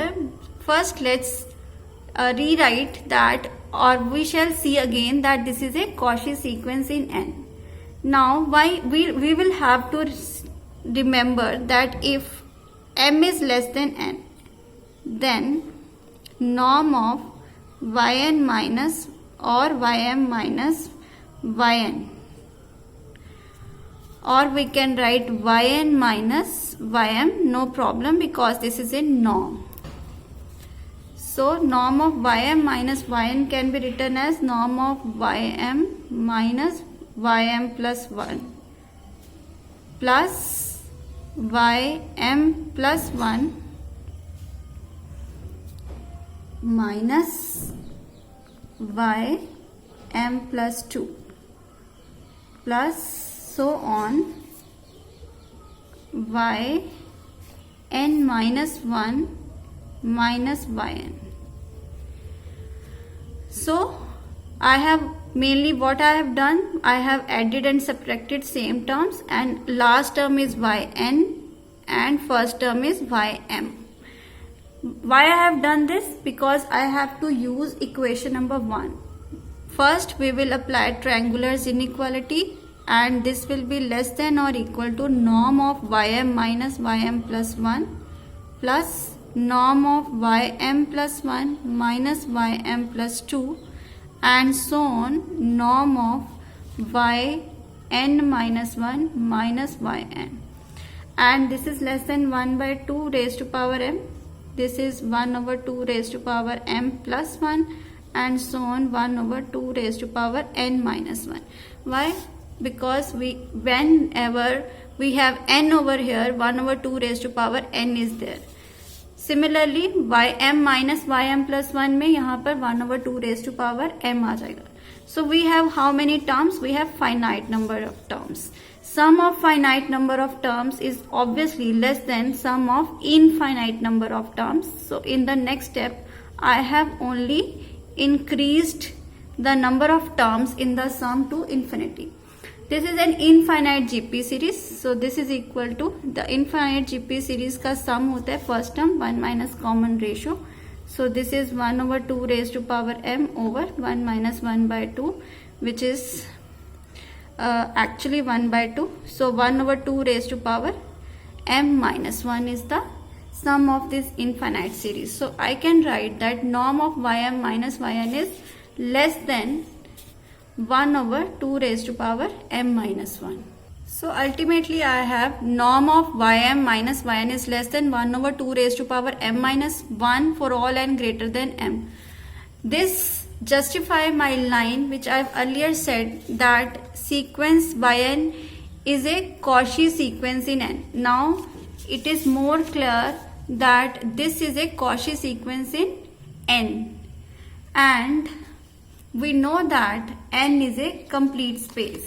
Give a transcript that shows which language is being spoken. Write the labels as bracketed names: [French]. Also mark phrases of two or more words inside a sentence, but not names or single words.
[English] First, let's rewrite that, or we shall see again that this is a Cauchy sequence in n. Now, why we will have to remember that if m is less than n, then norm of yn minus or ym minus yn, or we can write yn minus ym, no problem, because this is a norm. So norm of ym minus yn can be written as norm of ym minus ym plus 1 plus ym plus 1 minus ym plus 2 plus so on yn minus 1 minus yn. So I have mainly what I have done, I have added and subtracted same terms, and last term is yn and first term is ym. Why I have done this? Because I have to use equation number 1. First we will apply triangular's inequality, and this will be less than or equal to norm of ym minus ym plus 1 plus norm of ym plus 1 minus ym plus 2, and so on norm of yn minus 1 minus yn. And this is less than 1/2 raised to power m. This is 1/2 raised to power m plus 1, and so on 1/2 raised to power n minus 1. Why? Because whenever we have n over here, 1/2 raised to power n is there. Similarly, ym minus ym plus 1 [Hindi] में यहाँ पर [English] 1/2 raised to power m [Hindi] आ जाएगा. [English] So we have how many terms? We have finite number of terms. Sum of finite number of terms is obviously less than sum of infinite number of terms. So in the next step, I have only increased the number of terms in the sum to infinity. This is an infinite GP series. So this is equal to the infinite GP series का sum [Hindi] होता है [English] first term 1 minus common ratio. So this is 1/2 raised to power m over 1 minus 1/2, which is actually 1/2. So 1/2 raised to power m minus 1 is the sum of this infinite series. So I can write that norm of ym minus yn is less than 1/2 raised to power m minus 1. So ultimately I have norm of ym minus yn is less than 1/2 raised to power m minus 1 for all n greater than m. This justify my line which I've earlier said that sequence yn is a Cauchy sequence in n. Now it is more clear that this is a Cauchy sequence in n, and we know that n is a complete space.